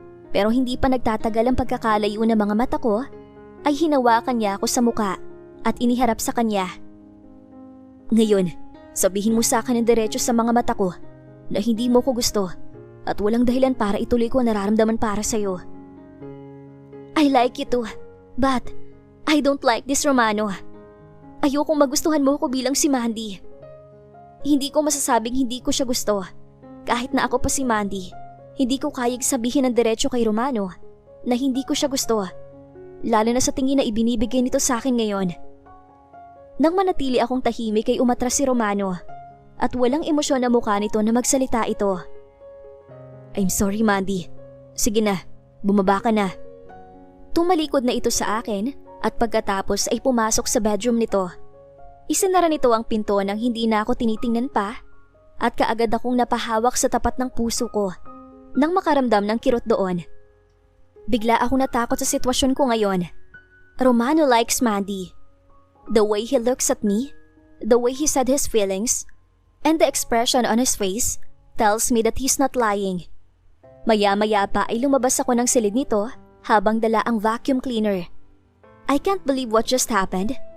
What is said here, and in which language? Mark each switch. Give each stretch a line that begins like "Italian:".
Filipino: Pero hindi pa nagtatagal ang pagkakalayo ng mga mata ko ay hinawakan niya ako sa muka at iniharap sa kanya. Ngayon, sabihin mo sa akin ng diretso sa mga mata ko na hindi mo ko gusto at walang dahilan para ituloy ko ang nararamdaman para sa'yo.
English: I like you too, but I don't like this, Romano.
Filipino: Ayokong magustuhan mo ko bilang si Mandy. Hindi ko masasabing hindi ko siya gusto. Kahit na ako pa si Mandy, hindi ko kayang sabihin ng diretso kay Romano na hindi ko siya gusto. Lalo na sa tingin na ibinibigay nito sa akin ngayon. Nang manatili akong tahimik ay umatras si Romano at walang emosyon na mukha nito na magsalita ito.
English: I'm sorry, Mandy.
Filipino: Sige na, bumaba ka na. Tumalikod na ito sa akin at pagkatapos ay pumasok sa bedroom nito. Isinara nito ang pinto nang hindi na ako tinitingnan pa at kaagad akong napahawak sa tapat ng puso ko nang makaramdam ng kirot doon. Bigla akong natakot sa sitwasyon ko ngayon.
English: Romano likes Mandy. The way he looks at me, the way he said his feelings, and the expression on his face tells me that he's not lying.
Filipino: Maya-maya pa ay lumabas ako ng silid nito habang dala ang vacuum cleaner.
English: I can't believe what just happened.